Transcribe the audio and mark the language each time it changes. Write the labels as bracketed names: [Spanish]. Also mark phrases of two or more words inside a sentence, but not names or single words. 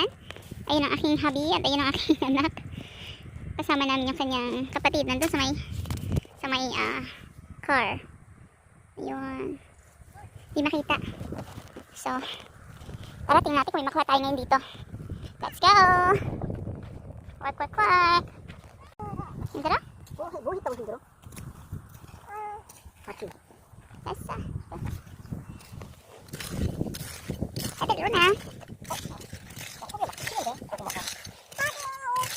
[Filipino] Ayun ang aking hubby at ayun ang aking anak. Kasama namin yung kanyang kapatid. Nandun sa may car. Ayun. Di makita. So, tara tingnan natin kung may makuha tayo ngayon dito. [English] Let's go! Quack, quack, quack. [Korean] Hindra? 뭐 했다고 힘들어? 맞지? 됐어. 애들 이러나? 속에 막 치는데? 고구마가. 나도 없어.